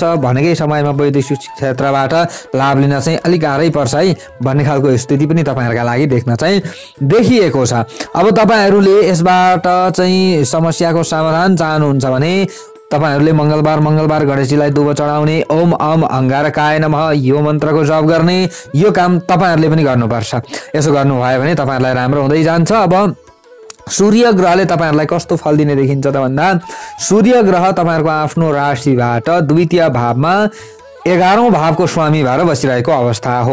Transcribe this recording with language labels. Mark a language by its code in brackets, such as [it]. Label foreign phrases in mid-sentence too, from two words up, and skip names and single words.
[ne] भनेकै समयमा वैदेशिक क्षेत्रबाट लाभ लिन चाहिँ अलिक गाह्रै पर्छ है भन्ने खालको स्थिति पनि तपाईँहरूका लागि देख्न चाहिँ देखिएको छ। अब तपाईँहरूले यसबाट चाहिँ समस्याको समाधान चाहनुहुन्छ भने तपाईहरूले मङ्गलबार गणेशजीलाई दुबो चढाउने, [sa] ओम अम अंगारकाय नमः [ne] यो मन्त्रको जप गर्ने, यो काम तपाईहरूले पनि गर्नुपर्छ। यसो गर्नुभयो भने तपाईँहरूलाई राम्रो हुँदै जान्छ। अब सूर्य ग्रहले तपाईँहरूलाई कस्तो फल दिने देखिन्छ त भन्दा, सूर्य ग्रह तपाईँहरूको आफ्नो राशिबाट द्वितीय भावमा 11औं भावको स्वामी भएर बसिरहेको अवस्था हो।